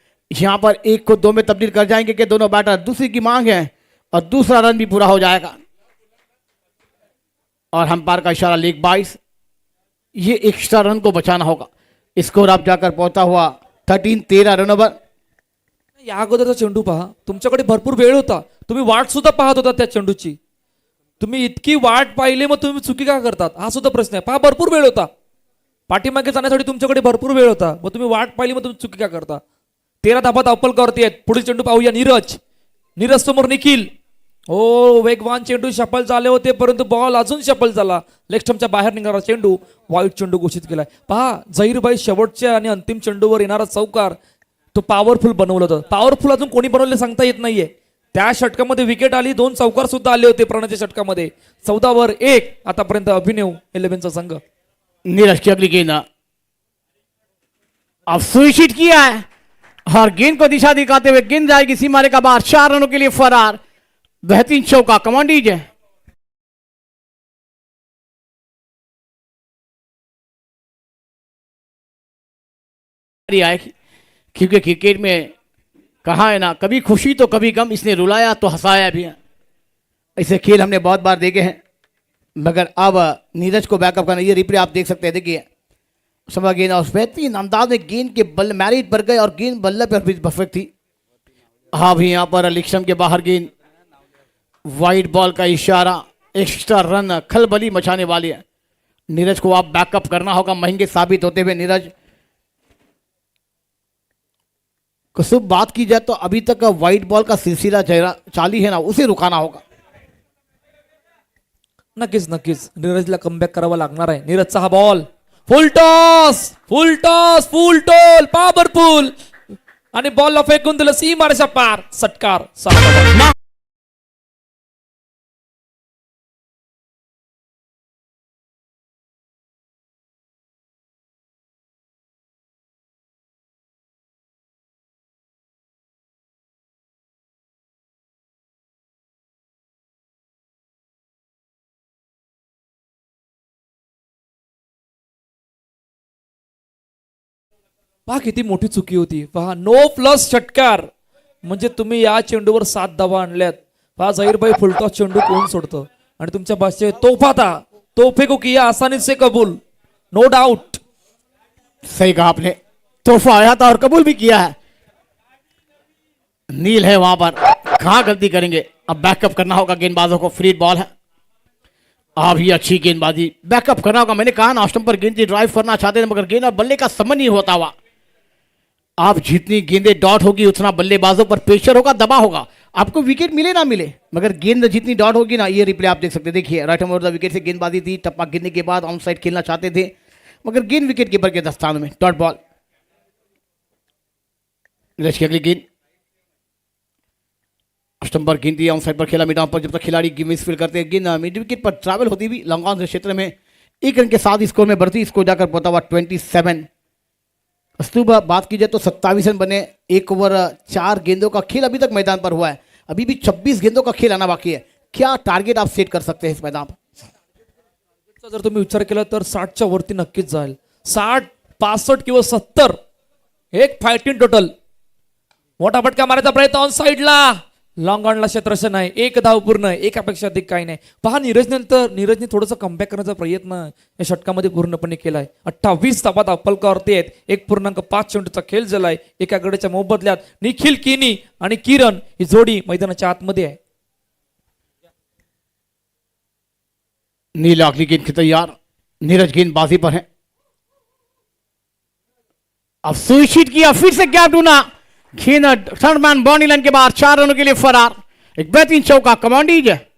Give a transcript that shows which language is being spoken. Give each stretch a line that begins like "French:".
Hindi: यहां पर 1 को 2 में तब्दील कर जाएंगे कि दोनों बैटर. दूसरी की मांग है और दूसरा रन भी पूरा हो जाएगा और अंपायर का इशारा लेग 22. ये एक्स्ट्रा रन को बचाना होगा. स्कोर आप जाकर पहुंचा हुआ 13 रनों पर.
Marathi: या अगोदरचा चेंडू पहा, तुमच्याकडे भरपूर वेळ होता, तुम्ही वाट सुद्धा पाहत होता त्या चेंडूची. तुम्ही इतकी वाट पाहिली मग तुम्ही चुकी का करतात हा सुद्धा प्रश्न आहे. पहा भरपूर वेळ होता, पाठीमागे जाण्यासाठी तुमच्याकडे भरपूर वेळ होता, मग तुम्ही वाट पाहिली मग तुम्ही चुकी का करता. 13 धाबा धावपलकावरती आहेत. पुढील चेंडू पाहूया. नीरज समोर निखिल. हो वेगवान चेंडू शफल झाले होते परंतु बॉल अजून शफल झाला. लेग स्टंपच्या बाहेर निघणारा चेंडू वाईट चेंडू घोषित केलाय. पहा झहीरभाई शेवटच्या आणि अंतिम चेंडूवर येणारा चौकार तो पॉवरफुल बनवलं होतं. पॉवरफुल अजून कोणी बनवले सांगता येत नाहीये. त्या षटकामध्ये विकेट आली, 2 चौकार सुद्धा आले होते प्रणयच्या षटकामध्ये. 14/1 आतापर्यंत अभिनव 11चा संघ.
Hindi: नीरज की अगली गेंद अब सुनिश्चित किया है और गेंद को दिशा दिखाते हुए गेंद जाएगी सीमारे का बाहर. 4 रनों के लिए फरार. बेहतरीन चौका. Command DJ. आएगी क्योंकि क्रिकेट में कहा है ना, कभी खुशी तो कभी गम. इसने रुलाया तो हंसाया भी है. ऐसे खेल हमने बहुत बार देखे हैं मगर अब नीरज को बैकअप करना. ये रिप्ले आप देख सकते हैं. देखिए समय गेंद और बेहतरीन अंदाज में गेंद के बल्ले मैरिट पर गए और गेंद बल्ले पर भी परफेक्ट थी. हाँ भी यहाँ पर लिक्सम के बाहर गेंद, वाइड बॉल का इशारा, एक्स्ट्रा रन खलबली मचाने वाली है. नीरज को आप बैकअप करना होगा. महंगे साबित होते हुए नीरज कसुब बात की जाए तो अभी तक वाइट बॉल का सिलसिला चाली है ना, उसे रुकाना होगा.
Marathi: नक्कीच नक्कीच नीरजला कमबॅक करावा लागणार आहे. नीरजचा हा बॉल फुल टॉस फुल टोल पॉवरफुल आणि बॉलला फेकून दिलं सीमारेषा पार. षटकार. 6 पहा किती मोठी चुकी होती. पहा नो प्लस षटकार म्हणजे तुम्ही या चेंडूवर 7 धावा आणल्यात. पहा झहीरभाई फुलटॉस चेंडू कोण सोडतं आणि तुमच्या भाषेत
Hindi: तोहफा था, तोहफे को किया आसानी से कबूल.
English: No doubt.
Hindi: सही कहा आपने. तोहफा आया था और कबूल भी किया है. नील है वहां पर, कहां गलती करेंगे. अब बैकअप करना होगा गेंदबाजों को, फ्री बॉल है। अब ही अच्छी गेंदबाजी, बैकअप करना होगा। मैंने कहा ना स्टंप पर गेंद ड्राइव करना चाहते थे, मगर गेंद और बल्ले का समझ नहीं होता हुआ। आप जितनी गेंदें डॉट होगी उतना बल्लेबाजों पर प्रेशर होगा, दबाव होगा। आपको विकेट मिले ना मिले, मगर गेंद जितनी डॉट होगी ना, ये रिप्ले आप देख सकते हैं। देखिए right hand over the wicket से गेंदबाजी थी, टप्पा गिरने के बाद ऑन साइड खेलना चाहते थे, मगर गेंद विकेट कीपर के दस्तानों में, डॉट बॉल। नीरज की अगली गेंद स्टंप पर गेंद ऑन साइड पर खेला मिड ऑन पर। जब तक खिलाड़ी मिस फील्ड करते हैं, गेंद मिड विकेट पर ट्रैवल होती हुई लॉन्ग ऑन से क्षेत्र में 1 रन के साथ स्कोर में बढ़ती, स्कोर जाकर पहुंचा हुआ 27। अस्तुबा बात की जाए तो 27 रन बने। 1 ओवर 4 गेंदों का खेल अभी तक मैदान पर हुआ है, अभी भी 26 गेंदों का खेल आना बाकी है। क्या टारगेट आप सेट कर सकते हैं इस मैदान पर?
Marathi: जर तुम्ही विचार केला तर 60च्या वरती नक्कीच जाईल. 60, 65 किंवा 70 एक फायटिंग टोटल. मोठा फटका मारायचा प्रयत्न ऑन साईडला, लॉंग ऑनला क्षेत्ररक्षण नाही. 1 धाव पूर्ण, एकापेक्षा अधिक काही नाही. पहा नीरजने थोडंसं कमबॅक करण्याचा प्रयत्न या षटकामध्ये पूर्णपणे केलाय. 28 धावात अपलकावरती आहेत. 1.5 चेंडूचा खेळ झालाय. एका गड्याच्या मोबदल्यात निखिल किनी आणि किरण ही जोडी मैदानाच्या आतमध्ये आहे.
Hindi: नील अगली गेंद की तैयार, नीरज गेंदबाजी पर है। अब सुनिश्चित किया, फिर से गैप ढूंढा, गेंद थर्ड मैन बाउंड्री लाइन के बाहर, 4 रनों के लिए फरार। एक बेहतरीन चौका, कमांडीज है।